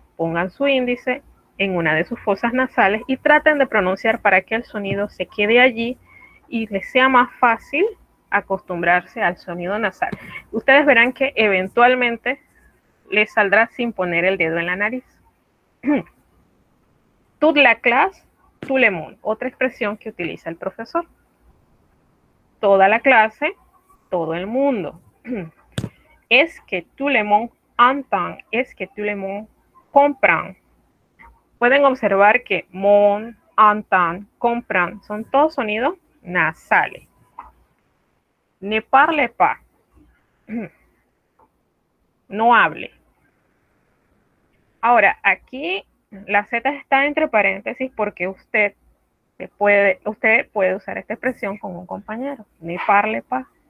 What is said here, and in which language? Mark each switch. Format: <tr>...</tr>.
<es>Pongan su índice en una de sus fosas nasales y traten de pronunciar para que el sonido se quede allí y les sea más fácil acostumbrarse al sonido nasal. Ustedes verán que eventualmente les saldrá sin poner el dedo en la nariz.</es> <fr>Toute la classe, tout le monde.</fr> <es>Otra expresión que utiliza el profesor. Toda la clase, todo el mundo.</es> <fr>Es que tout le monde entend. Es que tout le monde comprend.</fr> <es>Pueden observar que mon, entend, comprend son todos sonidos nasales.</es> <fr>Ne parle pas.</fr> <es>No hable. Ahora, aquí la Z está entre paréntesis porque usted puede usar esta expresión con un compañero.</es> <fr>Ne parle pas.</fr>